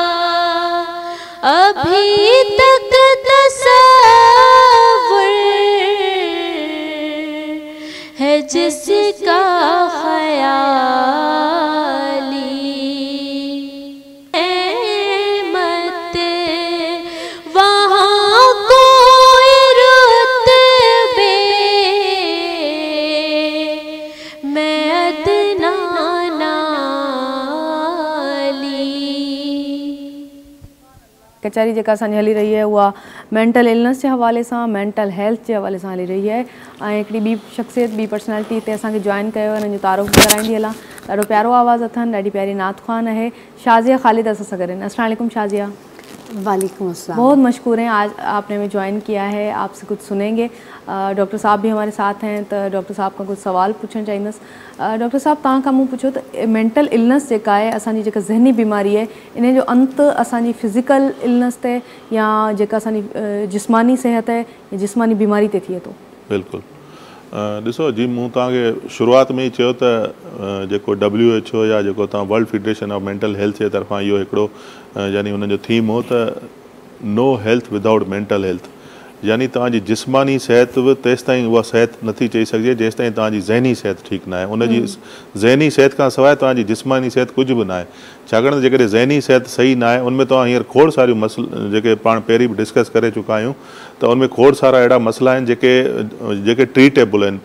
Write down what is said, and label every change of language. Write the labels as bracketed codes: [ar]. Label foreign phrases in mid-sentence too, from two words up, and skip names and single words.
[hi] अभी तक तस्वुर है जिसका ख्याली मत वहाँ कोई रुतबे मैं अदना नाली। [sd] कचहरी जेका असांजी हली रही है उहा [en] mental illness [sd] जे हवाले सां, [en] mental health [sd] जे हवाले सां हली रही है। ऐं हिकिड़ी ॿी शख़्सियत, ॿी पर्सनैलिटी हिते असांखे जॉइन कयो, हिननि जो तारुफ़ कराईंदी हलां। ॾाढो प्यारो आवाज़ु अथनि, ॾाढी प्यारी नात ख़्वान आहे। शाज़िया ख़ालिद असां सां गॾु आहिनि। [ar] السلام عليكم शाज़िया। وعليكم السلام. [hi] बहुत मशकूर हैं, आज आपने हमें ज्वाइन किया है, आपसे कुछ सुनेंगे। डॉक्टर साहब भी हमारे साथ हैं, तो डॉक्टर साहब का कुछ सवाल पूछना चाहिए। [sd] डॉक्टर साहब तव्हां खां मूं पुछो त [en] mental illness [sd] जेका आहे, असांजी जेका ज़हनी बीमारी आहे, इन जो अंत असांजी [en] physical illness [sd] ते या जेका असांजी जिस्मानी सेहत आहे या जिस्मानी बीमारी ते थिए थो? बिल्कुलु। ॾिसो जी, मूं तव्हांखे शुरूआति में ई चयो त जेको WHO या जेको तव्हां वर्ल्ड फेडरेशन ऑफ मेंटल हेल्थ जे तरफ़ां इहो हिकिड़ो यानी हुननि जो थीम हो त [en] no health without mental health. [sd] यानी तव्हांजी जिस्मानी सिहत बि तेसि ताईं उहा सिहत नथी चई सघिजे जेसि ताईं तव्हांजी ज़हनी सिहत ठीकु न आहे। उनजी ज़हनी सिहत खां सवाइ तव्हांजी जिस्मानी सिहत कुझु बि न आहे। छाकाणि त जेकॾहिं ज़हनी सिहत सही न आहे, उनमें तव्हां हींअर खोड़ सारियूं जेके पाण पहिरीं बि डिस्कस करे चुका आहियूं, त उनमें खोड़ सारा अहिड़ा मसइला आहिनि जेके ट्रीटेबल आहिनि।